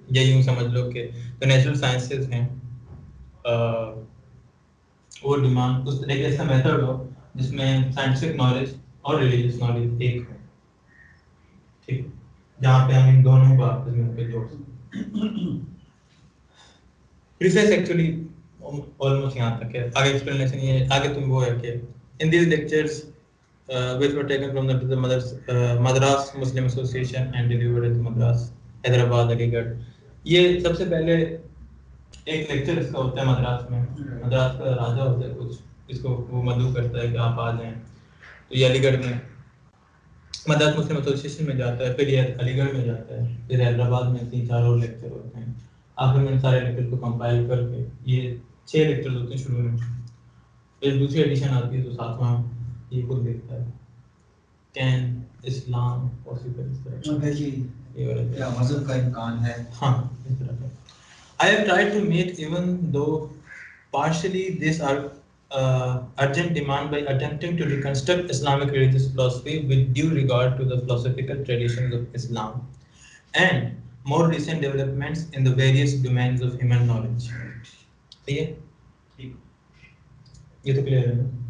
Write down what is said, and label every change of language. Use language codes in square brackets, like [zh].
[ur] یا یوں سمجھ لو کہ جو نیچرل سائنسز ہیں وہ ڈیمانڈ اس ایک ایسا میتھڈ ہو جس میں سائنٹیفک نالج اور ریلیجیس نالج ایک ہو ٹھیک، جہاں پہ ہم ان دونوں کو آپس میں جوڑ سکیں. پریفیس ایکچولی آلموسٹ یہاں تک ہے. آگے ایکسپلینیشن یہ ہے، آگے تم وہ ہے کہ [en] In these lectures which were taken from the Madras Muslim Association and delivered at Madras, Hyderabad, Aligarh. [ur] یہ سب سے پہلے ایک لیکچر اس کا ہوتا ہے مدراس میں. مدراس کا راجہ ہوتا ہے کچھ، اس کو وہ مدعو کرتا ہے کہ آپ آ جائیں. تو یہ علی گڑھ میں مدراس مسلم ایسوسیشن میں جاتا ہے، پھر یہ علی گڑھ میں جاتا ہے، پھر حیدرآباد میں 3-4 اور لیکچر ہوتے ہیں. آخر میں ان سارے لیکچر کو کمپائل کر کے یہ 6 لیکچر ہوتے ہیں شروع میں. پھر دوسری ایڈیشن آتی ہے تو 7واں یہ خود دیکھتا ہے [en] can اسلام possible [ur] اس طرح کیا مذہب کا امکان ہے. ہاں اس طرح کا. [en] I have tried to meet even though partially this urgent demand by attempting to reconstruct Islamic religious philosophy with due regard to the philosophical traditions of Islam and more recent developments in the various domains of human knowledge. [ur] یہ تو clear ہے نا.